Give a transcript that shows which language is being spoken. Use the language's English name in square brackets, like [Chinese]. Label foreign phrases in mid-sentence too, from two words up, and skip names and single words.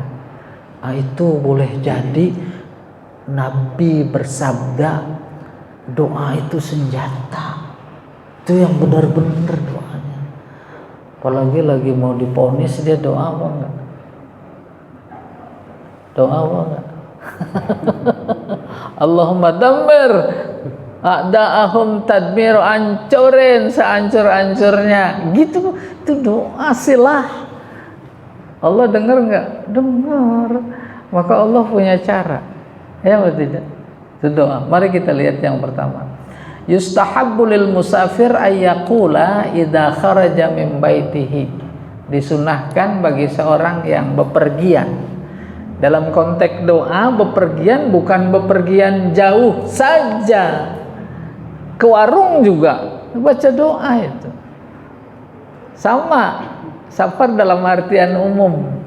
[Indonesian] Itu boleh jadi Nabi bersabda doa itu senjata. Itu yang benar-benar doanya. Apalagi lagi mau diponis dia doa apa enggak? Doa apa enggak? [Arabic] اللهم دمر أعداءهم تدمير, [Indonesian] ancurin seancur-ancurnya. Gitu, itu doa silah. Allah dengar enggak? Dengar. Maka Allah punya cara. Ya atau tidak? Itu doa. Mari kita lihat yang pertama. [Arabic] يستحب للمسافر أن يقول إذا خرج من بيته. [Indonesian] Disunahkan bagi seorang yang bepergian. Dalam konteks doa, bepergian bukan bepergian jauh saja. Ke warung juga baca doa itu. Sama, safar dalam artian umum.